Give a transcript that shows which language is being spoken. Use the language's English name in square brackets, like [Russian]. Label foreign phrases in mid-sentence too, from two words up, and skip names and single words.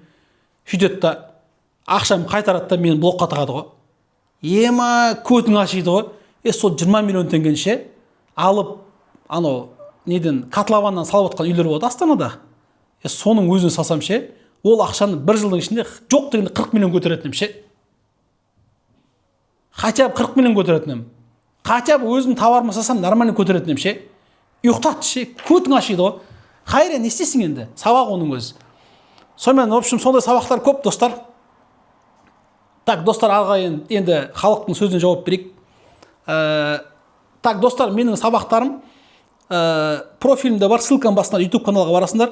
[Kazakh] Сөйтеді да ақшам қайтарады да мені блокқа тығады ғой. Ема көтің ашиды ғой. Сол 20 миллион теңгені ше алып, анау неден котлованнан салып отқан үйлер болады Астанада. Соның өзін салсам ше, ол ақшаны бір жылдың ішінде жоқ дегенде 40 миллион көтеретінім ше. [Russian] Хотя бы [Kazakh] 40 миллион көтеретінім. [Russian] Хотя бы [Kazakh] өзім тауарыма салсам нормально көтеретінім ше. Ұйықтады ше, көтің ашиды ғой. Хайре, не істейсің енді? Сабақ оның өзі. Сонымен, [Russian] в общем, [Kazakh] сондай сабақтар көп, достар. Так, достар, алға енді халықтың сөзіне жауап берейік. Так, достар, менің сабақтарым профилімде бар, ссылкам басына YouTube каналға барасыңдар.